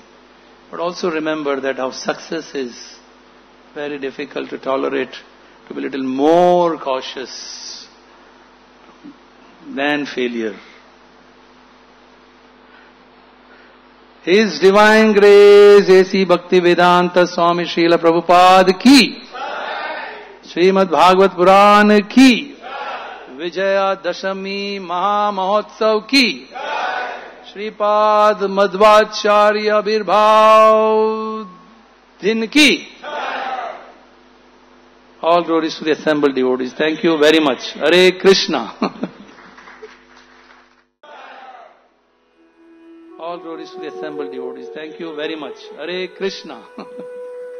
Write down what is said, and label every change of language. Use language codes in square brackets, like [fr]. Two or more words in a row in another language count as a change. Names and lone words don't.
[en] But also remember that our success is very difficult to tolerate, to be a little more cautious than failure. His Divine Grace, A.C. [hi] भक्तिवेदान्त स्वामी श्रील प्रभुपाद की, श्रीमद् भागवत पुराण की, विजय दशमी महा महोत्सव की, श्रीपाद मध्वाचार्य बिरभाव दिन की. [en] All glories to the assembled devotees. Thank you very much. Hare Krishna. All glories to the assembled devotees. Thank you very much. Hare Krishna.